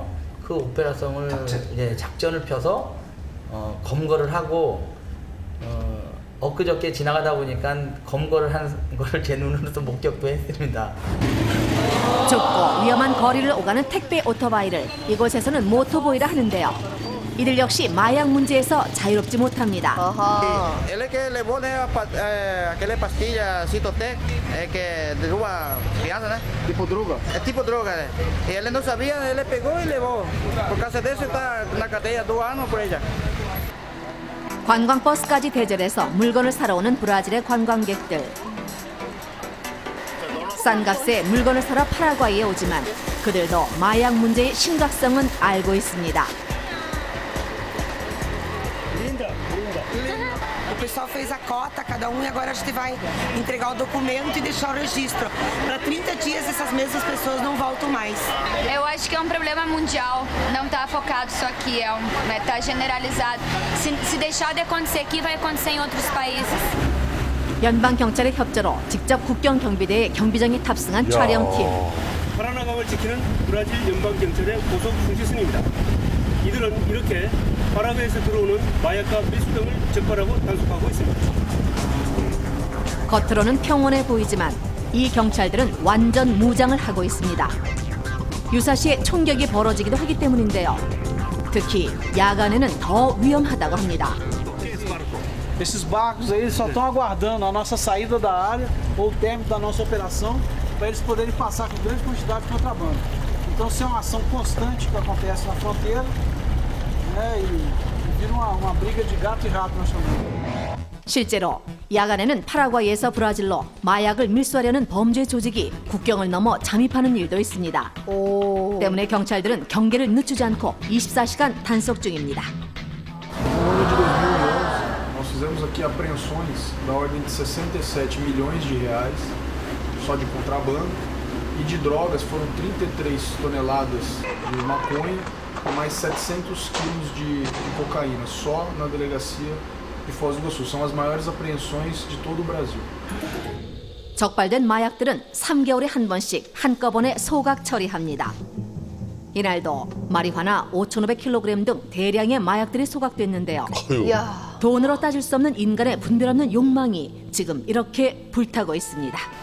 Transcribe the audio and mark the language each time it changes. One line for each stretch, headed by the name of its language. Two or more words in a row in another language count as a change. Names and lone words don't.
Korean: 그 오페라성을 작전을 펴서 검거를 하고 엊그저께 지나가다 보니까 검거를 한 걸 제 눈으로도 목격도 했습니다. 좁고 위험한 거리를 오가는 택배 오토바이를 이곳에서는 모토보이라 하는데요. 이들 역시 마약 문제에서 자유롭지 못합니다.
Spanish: Él es que le pone aquella pastilla Citotec que derruba crianza, ¿no? Tipo droga. Es tipo droga. Y él no sabía, él le pegó y le llevó. Por causa de eso está en la cadeia 2 años por ella.
Korean: 관광버스까지 대절해서 물건을 사러 오는 브라질의 관광객들. 싼 값에 물건을 사러 파라과이에 오지만 그들도 마약 문제의 심각성은 알고 있습니다.
Portuguese: O pessoal fez a cota, cada e agora a gente vai entregar o documento e deixar o registro. Para 30 dias essas mesmas pessoas não voltam mais. Eu acho que é um problema mundial, não está focado só aqui, está generalizado. Se deixar de acontecer aqui, vai acontecer em outros países.
Korean: 연방 경찰의 협조로 직접 국경 경비대에 경비정이 탑승한 촬영팀. 파라나강을 지키는 브라질 연방 경찰의 고속 중지선입니다. 이들은 이렇게 파라과이에서 들어오는 마약과 밀수병을 적발하고 단속하고 있습니다. 겉으로는 평온해 보이지만 이 경찰들은 완전 무장을 하고 있습니다. 유사시에 총격이 벌어지기도 하기 때문인데요. 특히 야간에는 더 위험하다고 합니다.
Portuguese: Esses barcos aí só estão aguardando a nossa saída da área ou o término da nossa operação para eles poderem passar com grande quantidade de contrabando. Então, isso é uma ação constante que acontece na fronteira, né, e vira uma briga de gato e rato, nós chamamos.
Korean: 실제로 야간에는 파라과이에서 브라질로 마약을 밀수하려는 범죄 조직이 국경을 넘어 잠입하는 일도 있습니다. 때문에 경찰들은 경계를 늦추지 않고 24시간 단속 중입니다.
Portuguese: No ano de 2011, nós fizemos aqui apreensões da ordem de 67 milhões de reais só de contrabando e de drogas foram 33 toneladas de maconha e mais 700 quilos de cocaína só na delegacia de Foz do Iguaçu. São as maiores apreensões de todo o Brasil.
Korean: 적발된 마약들은 3개월에 한 번씩 한꺼번에 소각 처리합니다. 이날도 마리화나 5,500kg 등 대량의 마약들이 소각됐는데요. 돈으로 따질 수 없는 인간의 분별 없는 욕망이 지금 이렇게 불타고 있습니다.